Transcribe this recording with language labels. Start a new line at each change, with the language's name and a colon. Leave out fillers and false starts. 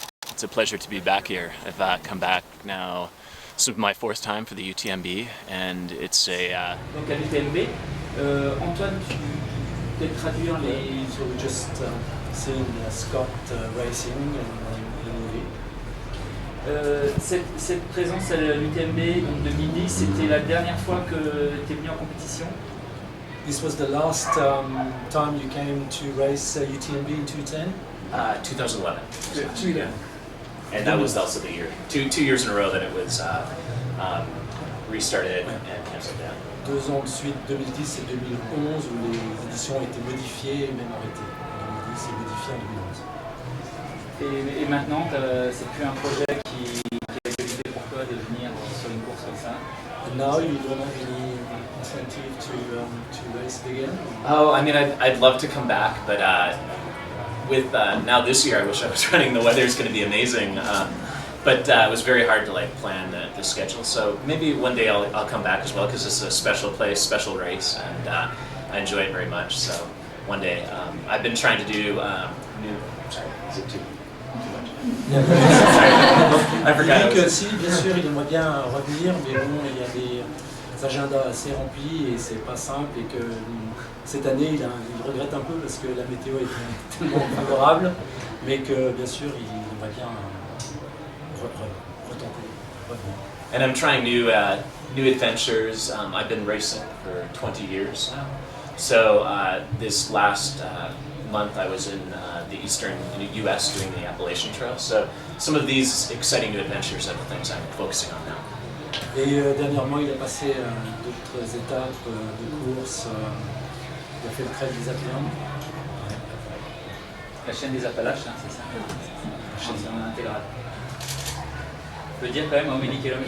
English: It's a pleasure to be back here. I've come back now. This is my fourth time for the UTMB, and it's a.
French: Donc à l'UTMB, Antoine, tu peux traduire les.
English: So we just seen Scott racing in
French: Cette présence à l'UTMB donc 2010, c'était la dernière fois que tu es venu en compétition.
English: This was the last time you came to race UTMB in 2010? 2011. Yeah. And that was also the year, two years in a row that it was restarted and canceled down.
French: 2 ans de suite, 2010 et 2011, où les éditions ont été modifiées et même arrêtées. 2010 et modifié en 2011. Et maintenant, c'est plus un projet qui est validé pour toi de venir sur une course comme ça. And now you don't have any incentive to race it again?
English: Oh, I mean, I'd love to come back, but with now this year, I wish I was running. The weather's going to be amazing, but it was very hard to plan the schedule. So maybe one day I'll come back as well, because it's a special place, special race, and I enjoy it very much. So one day, I've been trying to do new. Sorry, is it too much? Sorry, I forgot.
French: Il dit que si, bien sûr, il aimerait bien revenir, mais bon, il y a des agendas assez remplis et c'est pas simple, et que cette année il regrette un peu parce que la météo est tellement favorable, mais que bien sûr il aimerait bien retenter, revenir.
English: And I'm trying new adventures. I've been racing for 20 years now. So this last month I was in the eastern U.S. doing the Appalachian Trail. So some of these exciting new adventures are the things I'm focusing on now.
French: Et dernièrement il a passé d'autres étapes de course. Il a fait le trail des Appalaches. La chaîne des Appalaches, hein, c'est ça. La chaîne intégrale. On peut dire quand même
English: how many kilometers?